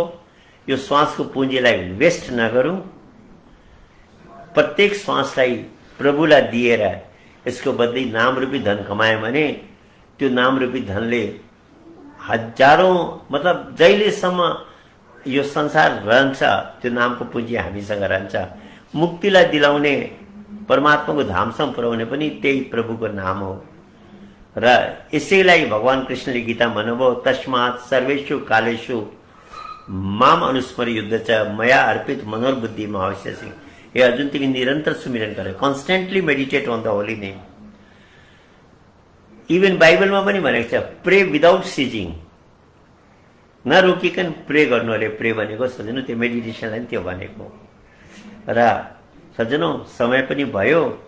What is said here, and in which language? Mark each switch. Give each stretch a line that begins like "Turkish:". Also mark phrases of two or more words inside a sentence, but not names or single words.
Nepali: यो श्वासको पुँजीलाई वेस्ट नगरौँ। प्रत्येक श्वासलाई प्रभुलाई दिएर यसको बदली नामरूपी धन कमायो भने त्यो नामरूपी धनले हजारौं, मतलब जहिलेसम्म यो संसार रहन्छ त्यो नामको पुँजी हामीसँग रहन्छ। मुक्तिलाई दिलाउने, परमात्माको धामसम्म पुर्याउने पनि त्यही प्रभुको नाम हो। र यसैलाई भगवान कृष्णले गीता भन्नुभयो,
Sanskrit: तस्मात् सर्वेषु कालेषु माम अनुस्मर युद्ध च, मया अर्पित मनोर्बुद्धि अवश्यसी।
Nepali: हे अर्जुन, तिमी निरन्तर सुमिरन गर,
English: constantly meditate on the holy name.
Nepali: इभन बाइबलमा पनि भनेको छ,
English: pray without ceasing,
Nepali: नरोकिकन प्रे गर्नु अरे। प्रे भनेको सजनो त्यो मेडिटेसनलाई त्यो भनेको। र सज्जनों, समय पनि भयो।